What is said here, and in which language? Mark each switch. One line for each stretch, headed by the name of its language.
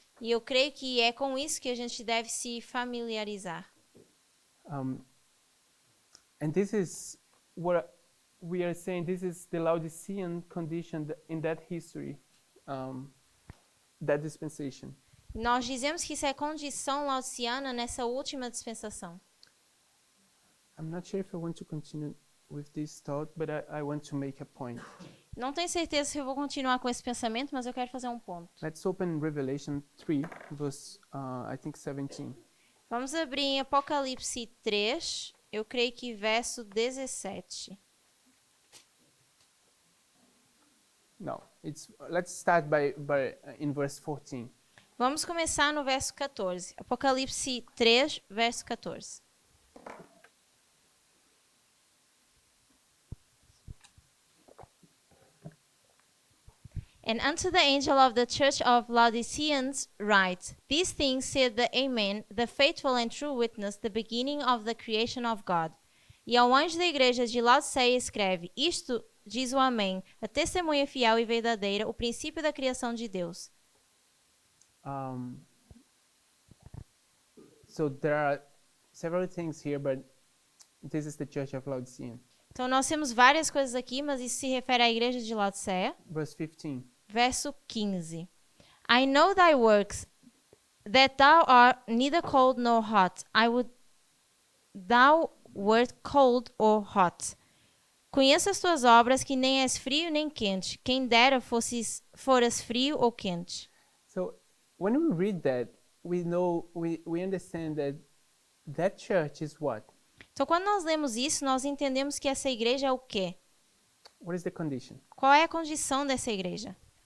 Portuguese: E eu creio que é com isso que a gente deve se familiarizar.
English: And this is what we are saying. This is the Laodicean condition in that history, that dispensation.
Portuguese: Nós dizemos que isso é condição laodiceana nessa última dispensação.
English: I'm not sure if I want to continue with this thought, but I want to make a point.
Portuguese: Não tenho certeza se eu vou continuar com esse pensamento, mas eu quero fazer um ponto.
English: Let's open Revelation 3, verse, I think 17.
Portuguese: Vamos abrir em Apocalipse 3, eu creio que verso 17.
English: No, let's start in verse 14.
Portuguese: Vamos começar no verso 14. Apocalipse 3, verso 14.
English: And unto the angel of the church of Laodiceans write, These things said the Amen, the faithful and true witness, the beginning of the creation of God.
Portuguese: E ao anjo da igreja de Laodiceia escreve, Isto diz o Amém, a testemunha fiel e verdadeira, o princípio da criação de Deus.
English: So there are several things here, but this is the church of Laodicea.
Portuguese: Então nós temos várias coisas aqui, mas isso se refere à igreja de Laodiceia.
English: Verse 15.
Portuguese: Verso 15.
English: I know thy works, that thou art neither cold nor hot. I would thou wert cold or hot.
Portuguese: Conheço as tuas obras, que nem és frio nem quente. Quem dera foras frio ou quente.
English: So when we read that, we understand that church is what?
Portuguese: Então quando nós lemos isso, nós entendemos que essa igreja é o quê?
English: What is the condition?
Portuguese: Qual é a condição dessa igreja?